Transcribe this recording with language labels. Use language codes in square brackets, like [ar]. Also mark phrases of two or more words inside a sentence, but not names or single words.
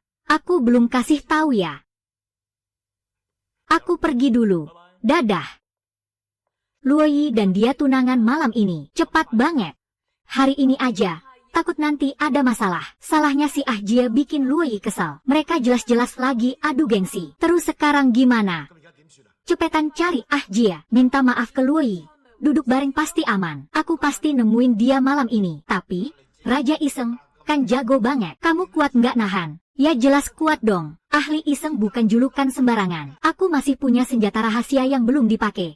[id] Aku belum kasih tahu ya. Aku pergi dulu. Dadah. Luoyi dan dia tunangan malam ini. Cepat banget. Hari ini aja. Takut nanti ada masalah. Salahnya si Ah Jie bikin Luoyi kesal. Mereka jelas-jelas lagi adu gengsi. Terus sekarang gimana? [yue] 咁而家點算啊？ [id] Cepetan cari Ah Jie. Minta maaf ke Luoyi. Duduk bareng pasti aman. Aku pasti nemuin dia malam ini. Tapi, Raja Iseng, kan jago banget. Kamu kuat nggak nahan? Ya jelas kuat dong. Ahli Iseng bukan julukan sembarangan. Aku masih punya senjata rahasia yang belum dipakai.